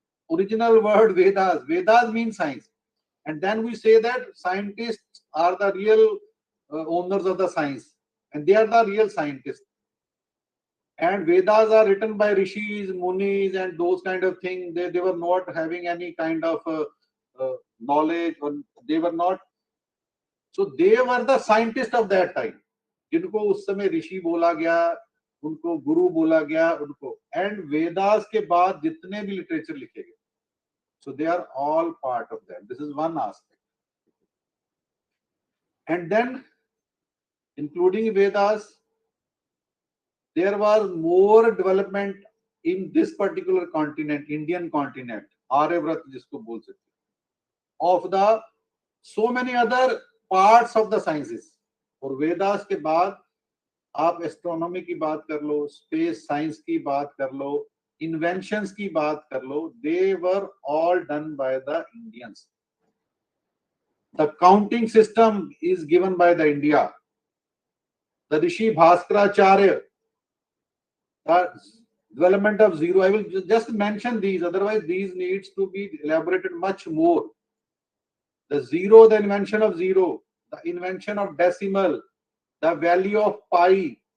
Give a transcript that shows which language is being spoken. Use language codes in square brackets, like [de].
[en] Original word Vedas. Vedas means science. And then we say that scientists are the real owners of the science, and they are the real scientists. And Vedas are written by rishis, munis, and those kind of things. They were not having any kind of knowledge, or they were not. So they were the scientists of that time. [hi] जिनको उस समय ऋषि बोला गया, उनको गुरु बोला गया, उनको, and Vedas के बाद जितने भी लिटरेचर लिखे गए, [en] so they are all part of that. This is one aspect. And then, including Vedas, there was more development in this particular continent, Indian continent, Aryavrat [hi] जिसको बोल सकते, [en] of the so many other parts of the sciences. [hi] और वेदास के बाद आप astronomy की बात कर लो, स्पेस साइंस की बात कर लो, इन्वेंशंस की बात कर लो, [en] they were all done by the Indians. The counting system is given by the India. The Rishi Bhaskaracharya, the development of zero. I will just mention these, otherwise these needs to be elaborated much more. The zero, the invention of zero, the invention of decimal, the value of pi.